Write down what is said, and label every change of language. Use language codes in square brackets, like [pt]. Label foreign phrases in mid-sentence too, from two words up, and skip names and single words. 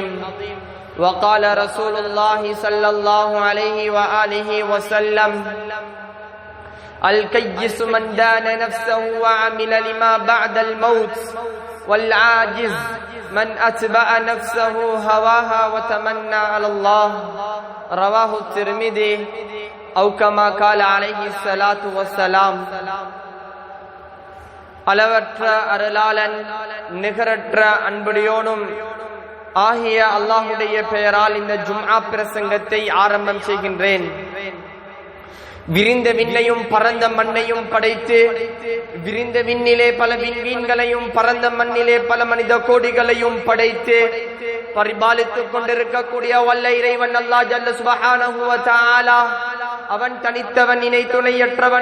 [ar] وقال رسول الله صلى الله عليه وآله وسلم الكيس من دان نفسه وعمل لما بعد الموت والعاجز من أتبع نفسه هواها وتمنى على الله. رواه الترمذي أو كما قال عليه الصلاة والسلام. [ta] அளவற்ற அருளாளன் நிகரற்ற அன்புடையோனும் ஆகிய அல்லாஹுடைய பெயரால் இந்த ஜும்ஆ பிரசங்கத்தை ஆரம்பம் செய்கின்றேன். விரிந்த விண்ணையும் பரந்த மண்ணையும் படைத்து விரிந்த விண்ணிலே பல விண்மீன்களையும் பரந்த மண்ணிலே பல மனித கோடிகளையும் படைத்து பரிபாலித்துக் கொண்டிருக்கக்கூடிய வல்ல இறைவன் [ar] الله جل سبحانه وتعالى [ta] அவன் தனித்தவன், இணை துணையற்றவன்.